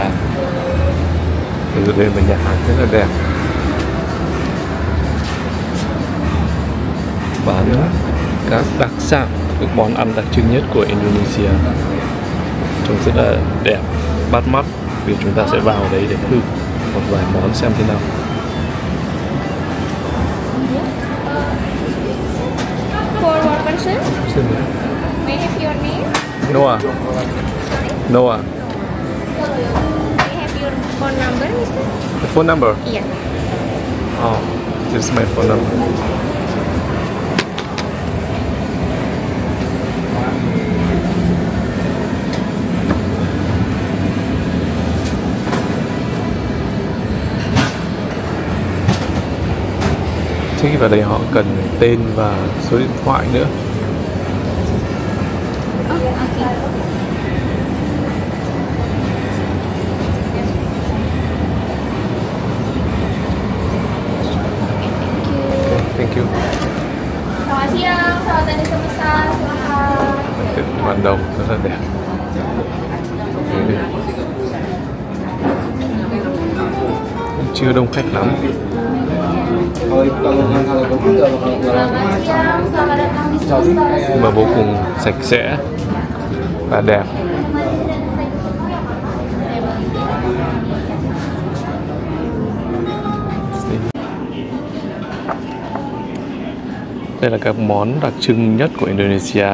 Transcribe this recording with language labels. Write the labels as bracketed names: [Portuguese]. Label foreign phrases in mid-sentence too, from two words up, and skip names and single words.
[Vietnamese] Bây giờ đây là nhà hàng rất là đẹp, bán các đặc sản, các món ăn đặc trưng nhất của Indonesia, trông rất là đẹp, bắt mắt. Vì chúng ta sẽ vào đấy để thử một vài món xem thế nào. [English] For one person, may I have your name? Noah. Noah. May I have your phone number, Mister? The phone number? Yeah. Oh, this is my phone number. [Vietnamese] Trước khi vào đây họ cần tên và số điện thoại nữa. [English] Oh, okay. Thank you. [Indonesian] Selamat siang, selamat tadi semesta, silakan. [Vietnamese] Tiệm ban đầu rất là đẹp. Chưa đông khách lắm. [Indonesian] Selamat siang, selamat datang di semesta. [Vietnamese] Nhưng mà vô cùng sạch sẽ và đẹp. Đây là các món đặc trưng nhất của Indonesia.